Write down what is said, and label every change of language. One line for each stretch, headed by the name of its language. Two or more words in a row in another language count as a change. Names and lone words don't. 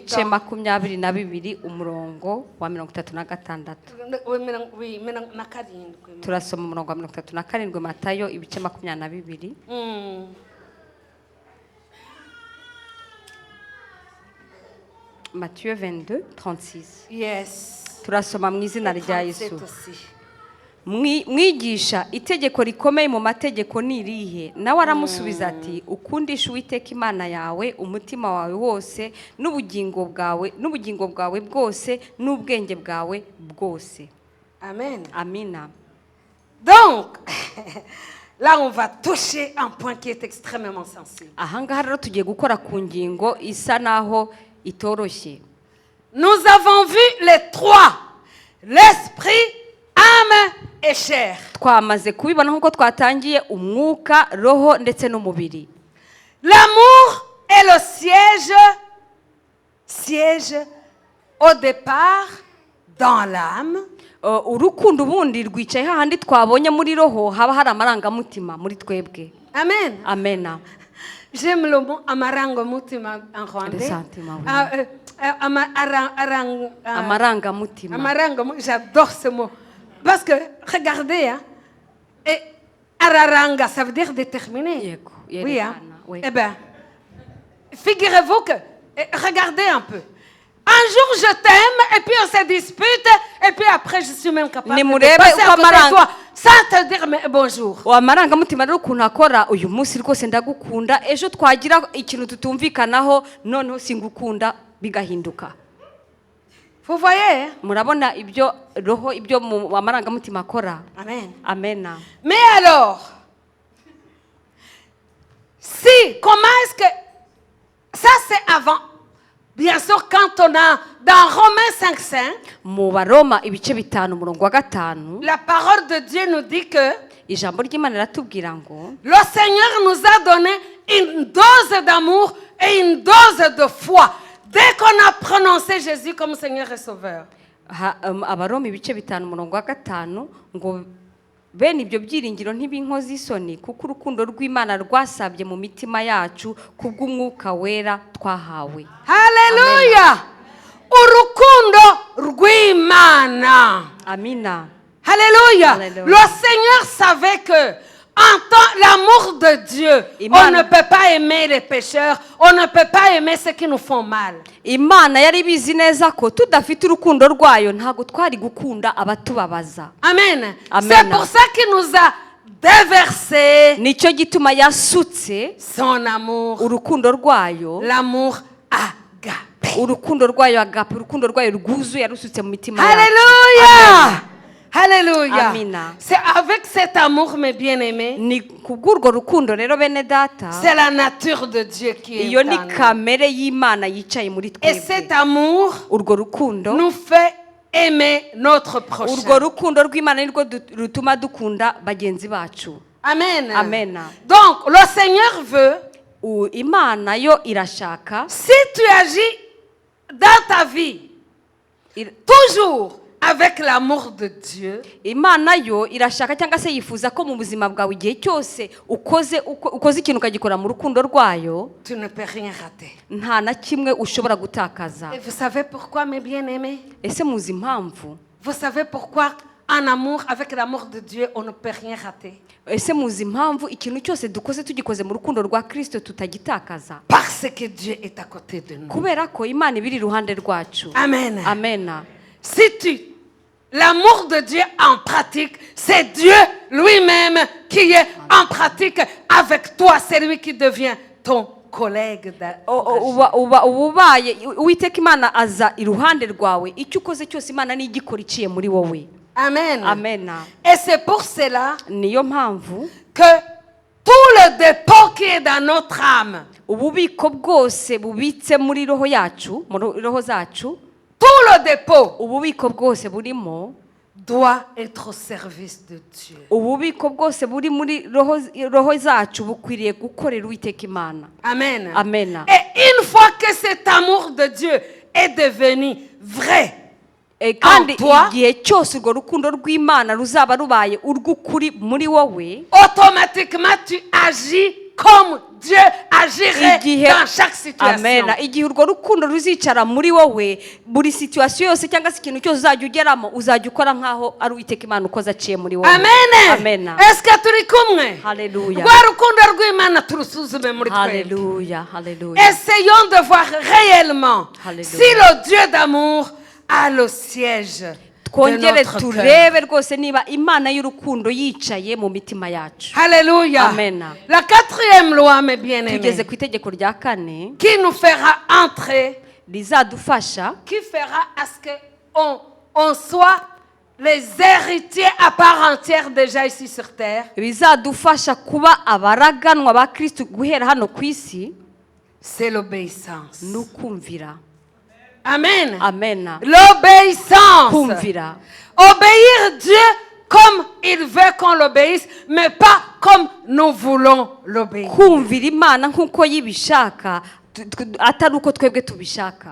Kinyarwanda: ibice
French: temps.
Kinyarwanda: 22 umurongo wa 36
French: Oui, mais
Kinyarwanda: na karindwi. turasoma umurongo wa 37 matayo ibice 22 Matthieu 22 36
English: Yes.
Kinyarwanda: turasoma mu izina rya 37 Yesu
French: aussi.
Kinyarwanda: mwigisha itegeko rikomeye mu mategeko ni irihe nawe aramusubiza ati ukundisha Uwiteka Imana yawe umutima wawe wose n'ubugingo bwawe bwose n'ubwenge bwawe bwose Amen. amina
French: Donc, là, on va toucher un point qui est extrêmement sensible.
Kinyarwanda: ahangaha rero tugiye gukora ku ngingo isa naho itoroshye
French: Nous avons vu les trois, l'esprit, âme et chair.
Kinyarwanda: twamaze kubibona nk'uko twatangiye umwuka roho ndetse n'umubiri
French: L'amour est le siège au départ dans l'âme.
Kinyarwanda: urukundo ubundi rwicaye hahandi twabonye muri roho haba hari amarangamutima muri twebwe Amen. amena
French: J'aime le mot amarangamutima en rwandais. Les sentiments, oui. Amarangamutima. Amarangamutima, j'adore ce mot. Parce que, regardez, hein, et araranga, ça veut dire déterminer. Yego, Oui, hein. oui. Eh bien, figurez-vous que, regardez un peu. Un jour, je t'aime, et puis on se dispute, et puis après, je suis même capable de passer à côté de toi, sans te dire bonjour.
Kinyarwanda: amarangamutima rero ukuntu akora uyu munsi rwose ndagukunda ejo twagira ikintu tutumvikanaho noneho singukunda bigahinduka
French: Vous voyez, hein?
Kinyarwanda: murabona ibyo roho ibyo mu amarangamutima akora Amen. amena
French: Mais alors, comment est-ce que... Ça, c'est avant. Bien sûr, quand on a dans Romains 5:5,
Kinyarwanda: mu baroma ibice 5 umurongo wa 5
French: la parole de Dieu nous dit que
Kinyarwanda: ijambo ry'Imana riratubwira ngo
French: le Seigneur nous a donné une dose d'amour et une dose de foi dès qu'on a prononcé Jésus comme Seigneur et Sauveur.
Kinyarwanda: abaroma ibice 5 umurongo wa 5 ngo bene ibyo byiringiro ntibinkoze isoni kuko urukundo rw'Imana rwasabye mu mitima yacu kubw'umwuka wera twahawe. Haleluya! Urukundo rw'Imana. Amina.
French: Alléluia. Alléluia. Le Seigneur savait que en tant l'amour de Dieu, on ne peut pas aimer les pécheurs, on ne peut pas aimer ceux qui nous font mal.
Kinyarwanda: Imana yari bizi neza ko tudafite urukundo rwayo ntago twari gukunda abatubabaza. Amen. Amen.
French: C'est pour ça qu'il nous a déversé
Kinyarwanda: Nicyo gituma yasutse
French: son amour,
Kinyarwanda: urukundo rwayo,
French: l'amour agape.
Kinyarwanda: urukundo rwayo agape, urukundo rwayo rwuzuye yarusutse mu mitima yacu.
French: Alléluia. Alléluia.
Kinyarwanda: Amina.
French: C'est avec cet amour, mes bien-aimés,
Kinyarwanda: Ni kubw'urwo rukundo rero bene data,
French: c'est la nature de Dieu qui est
Kinyarwanda: iyo ni
French: en nous.
Kinyarwanda: kamere y'Imana yicaye muri
French: Et cet
Kinyarwanda: twebwe.
French: amour
Kinyarwanda: Urwo rukundo,
French: nous fait aimer notre prochain.
Kinyarwanda: urwo rukundo rw'Imana nirwo rutuma dukunda bagenzi bacu. Amen. Amen.
French: Donc, le Seigneur veut,
Kinyarwanda: Imana yo irashaka
French: si tu agis dans ta vie, toujours avec l'amour de Dieu,
Kinyarwanda: imana yo irashaka cyangwa se yifuza ko mu buzima bwawe igihe cyose ukoze ikintu ukagikora mu rukundo rwayo
French: tu ne peux rien rater.
Kinyarwanda: nta na kimwe ushobora gutakaza.
French: Et vous savez pourquoi, mes bien-aimés?
Kinyarwanda: Ese muzi impamvu?
French: Vous savez pourquoi, en amour, avec l'amour de Dieu, on ne peut rien rater?
Kinyarwanda: Ese muzi impamvu ikintu cyose dukoze tugikoze mu rukundo rwa Kristo tutagitakaza? Parce que Dieu est à côté de nous. Kubera ko imana ibiri iruhande rwacu. Amen. Amena.
French: Si l'amour de Dieu en pratique, c'est Dieu lui-même qui est en pratique avec toi, c'est lui qui devient ton collègue.
Kinyarwanda: Ubaye uwiteka imana aza iruhande rwawe, icyo ukoze cyose imana ni igikora iciye muri wowe. Amen. Amen.
French: Et c'est pour cela
Kinyarwanda: niyo mpamvu
French: que tout le dépôt qui est dans notre âme,
Kinyarwanda: ububiko bwose bubitse muri roho yacu, muri roho zacu,
French: tout le dépôt
Kinyarwanda: ububiko bwose burimo
French: doit être au service de Dieu.
Kinyarwanda: ububiko bwose buri muri roho zacu bukwiriye gukorera uwiteka imana. Amen. Amen.
French: Et une fois que cet amour de Dieu est devenu vrai
Kinyarwanda: kandi
French: en toi,
Kinyarwanda: igihe cyose urwo rukundo rw'imana ruzaba rubaye urw'ukuri muri wowe,
French: automatiquement tu agis comme Dieu agirait dans chaque situation. Amen.
Kinyarwanda: Igihe urwo rukundo ruzicara muri wowe, buri situation yose cyangwa se ikintu cyose uzajya ugeramo uzajya ukora nkaho ari uwiteka imana ukoze aciye muri wowe. Amen. Amen.
French: Est-ce que
Kinyarwanda: turi kumwe? Hallelujah. Rwa rukundo rw'imana turusuzume muri twebwe. Hallelujah. Hallelujah.
French: Essayons de voir réellement Hallelujah. si le Dieu d'amour a le siège de
Kinyarwanda: twongere
French: notre cœur.
Kinyarwanda: turebe rwose niba imana y'urukundo yicaye mu mitima yacu.
French: Alléluia. Amen. La quatrième loi, mes bien-aimés,
Kinyarwanda: Tugeze ku itegeko rya kane
French: qui nous fera entrer,
Kinyarwanda: rizadufasha
French: qui fera à ce qu'on soit les héritiers à part entière déjà ici sur terre,
Kinyarwanda: bizadufasha kuba abaraganwa ba Kristo guhera hano ku isi,
French: c'est l'obéissance.
Kinyarwanda: n'ukumvira. Amen. Amen.
French: L'obéissance.
Kinyarwanda: Kumvira.
French: Obéir Dieu comme il veut qu'on l'obéisse, mais pas comme nous voulons l'obéir.
Kinyarwanda: Kumvira imana nkuko yibishaka, atari uko twebwe tubishaka.